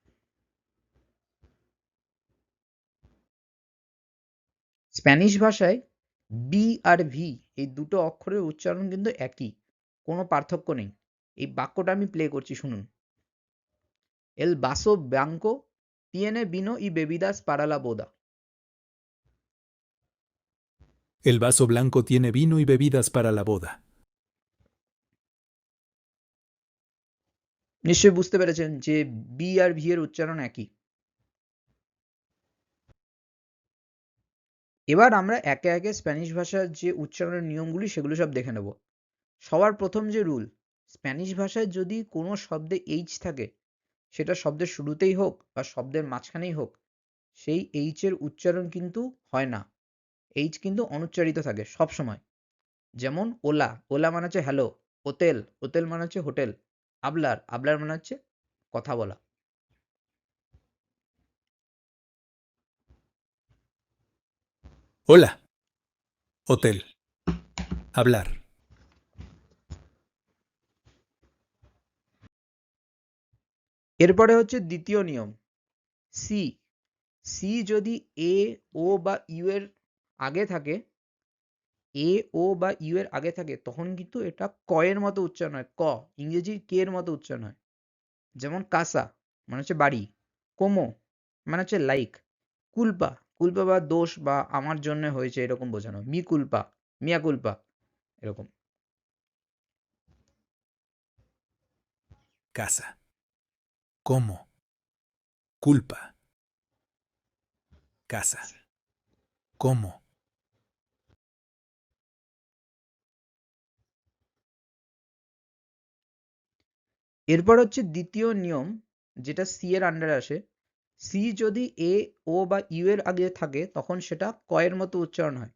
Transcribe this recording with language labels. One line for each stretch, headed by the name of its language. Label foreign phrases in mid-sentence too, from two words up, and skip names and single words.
Bangla: স্প্যানিশ ভাষায় বি আর ভি এই দুটো অক্ষরের উচ্চারণ কিন্তু একই। কোনো পার্থক্য নেই। এই বাক্যটা আমি প্লে করছি শুনুন।
Spanish: El vaso blanco tiene vino y bebidas para la boda. El vaso blanco tiene vino y bebidas para la boda.
Bangla: নিশ্চয়ই বুঝতে পেরেছেন যে বি আর ভি এর উচ্চারণ একই। এবার আমরা একে, একে স্প্যানিশ ভাষার যে উচ্চারণের নিয়মগুলি সেগুলো সব দেখে নেব। সবার প্রথম যে রুল, স্প্যানিশ ভাষায় যদি কোনো শব্দে এইচ থাকে, সেটা শব্দের শুরুতেই হোক বা শব্দের মাঝখানেই হোক, সেই এইচ এর উচ্চারণ কিন্তু হয় না। এইচ কিন্তু অনুচ্চারিত থাকে সবসময়। যেমন ওলা, ওলা মানে হচ্ছে হ্যালো। হোতেল, হোতেল মানে হচ্ছে হোটেল। আবলার, আবলার মানে হচ্ছে কথা বলা।
Spanish: Hola, hotel, hablar.
Bangla: এরপরে হচ্ছে দ্বিতীয় নিয়ম, সি। সি যদি এ, ও বা ইউ এর আগে থাকে এ ও বা ইউ এর আগে থাকে তখন কিন্তু এটা ক এর মতো উচ্চারণ হয়। ক, ইংরেজির কে এর মতো উচ্চারণ হয়। যেমন কাসা মানে হচ্ছে বাড়ি, কোমো মানে হচ্ছে লাইক, কুলপা কুলপা বা দোষ বা আমার জন্য হয়েছে এরকম বোঝানো,
Spanish: mi culpa mía culpa
Bangla: এরকম।
Spanish: casa, como, culpa, casa, como,
Bangla: এরপর হচ্ছে দ্বিতীয় নিয়ম, যেটা সি এর আন্ডারে আসে। সি যদি এ ও বা ইউ এর আগে থাকে তখন সেটা ক এর মতো উচ্চারণ হয়।